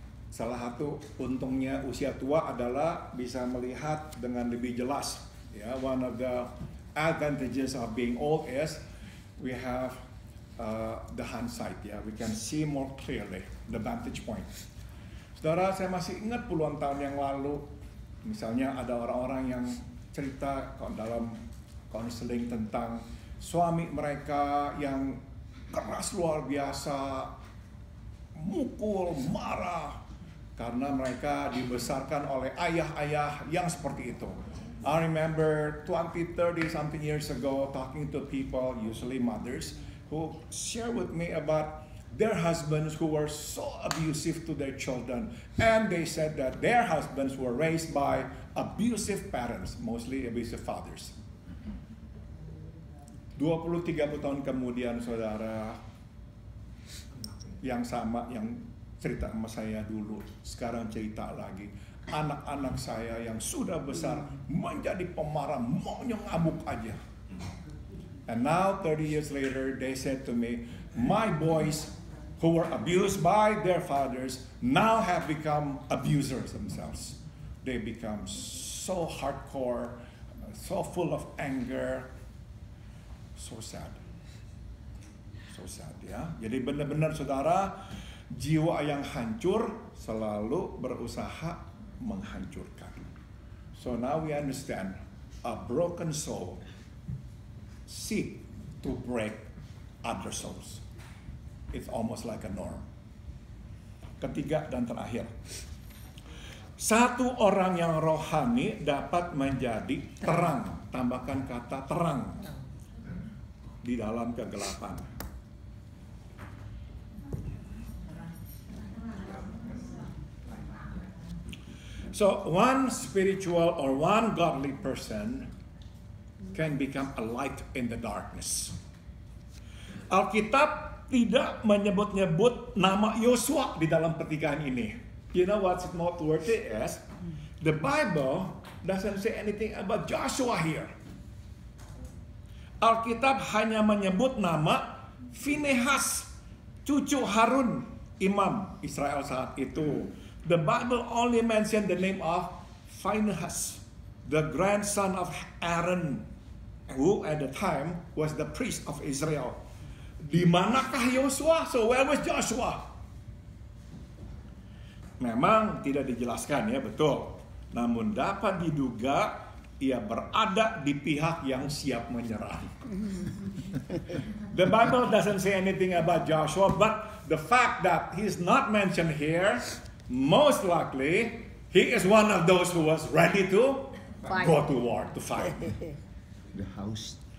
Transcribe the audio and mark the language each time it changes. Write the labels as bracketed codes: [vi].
[id] Salah satu untungnya usia tua adalah bisa melihat dengan lebih jelas. [en] Ya, one of the advantages of being old is we have the hindsight. Ya, we can see more clearly the vantage point. [id] Saudara, saya masih ingat puluhan tahun yang lalu, misalnya ada orang-orang yang cerita dalam konseling tentang suami mereka yang keras luar biasa, mukul, marah, karena mereka dibesarkan oleh ayah-ayah yang seperti itu. [en] I remember 20, 30 something years ago talking to people, usually mothers, who share with me about their husbands who were so abusive to their children. And they said that their husbands were raised by abusive parents, mostly abusive fathers. [id] 20-30 tahun kemudian, saudara, yang sama, yang cerita sama saya dulu, sekarang cerita lagi. Anak-anak saya yang sudah besar menjadi pemarah, maunya ngamuk aja. [en] And now 30 years later, they said to me, my boys who were abused by their fathers now have become abusers themselves. They become so hardcore, so full of anger. So sad. So sad, ya. [id] Jadi benar-benar saudara, jiwa yang hancur selalu berusaha menghancurkan. [en] So now we understand, a broken soul seek to break other souls. It's almost like a norm. [id] Ketiga dan terakhir, satu orang yang rohani dapat menjadi terang. Tambahkan kata terang di dalam kegelapan. [en] So one spiritual or one godly person can become a light in the darkness. [id] Alkitab tidak menyebut-nyebut nama Yosua di dalam pertikaian ini. [en] You know what's noteworthy is the Bible doesn't say anything about Joshua here. [id] Alkitab hanya menyebut nama Finehas, cucu Harun, imam Israel saat itu. [en] The Bible only mentioned the name of Phinehas, the grandson of Aaron, who at the time was the priest of Israel. [id] Di manakah Yosua? [en] So where was Joshua? [id] Memang tidak dijelaskan, ya, betul. Namun dapat diduga ia berada di pihak yang siap menyerah. [en] The Bible doesn't say anything about Joshua, but the fact that he's not mentioned here, most likely he is one of those who was ready to go to war, to fight. The house.